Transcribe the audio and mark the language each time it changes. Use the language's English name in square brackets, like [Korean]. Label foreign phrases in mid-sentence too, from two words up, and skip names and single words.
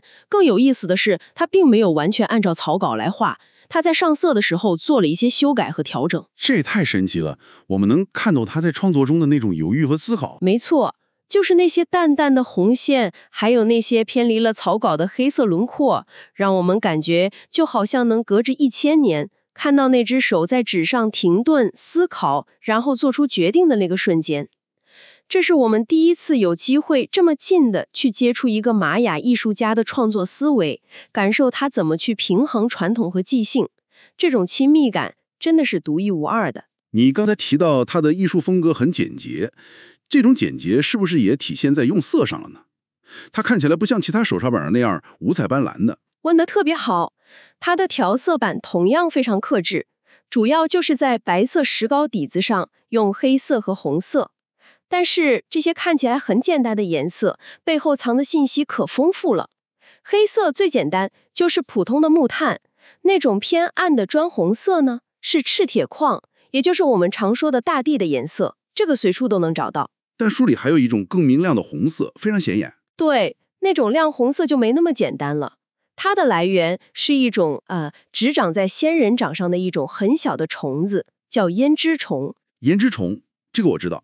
[Chinese] 更有意思的是，他並沒有完全按照草稿來畫，他在上色的時候做了一些修改和調整。這也太神奇了，我們能看到他在創作中的那種猶豫和思考。沒錯，就是那些淡淡的紅線，還有那些偏離了草稿的黑色輪廓，讓我們感覺就好像能隔着1000年，看到那只手在紙上停頓思考，然後做出決定的那個瞬間。這是我們第一次有機會這麼近的去接觸一個瑪雅藝術家的創作思維，感受他怎麼去平衡傳統和即興。這種親密感真的是獨一無二的。你剛才提到他的藝術風格很簡潔，這種簡潔是不是也體現在用色上了呢？它看起來不像其他手抄本上那樣五彩斑斕的。問得特別好，它的調色板同樣非常克制，主要就是在白色石膏底子上用黑色和紅色。但是這些看起来很簡單的顏色，背後藏的信息可豐富了。黑色最簡單，就是普通的木炭。那種偏暗的磚紅色呢，是赤鐵礦，也就是我們常說的大地的顏色。這個隨處都能找到。但書裡還有一種更明亮的紅色，非常顯眼。對，那種亮紅色就沒那麼簡單了。它的來源是一種只長在仙人掌上的一種很小的蟲子，叫胭脂蟲。胭脂蟲，這個我知道。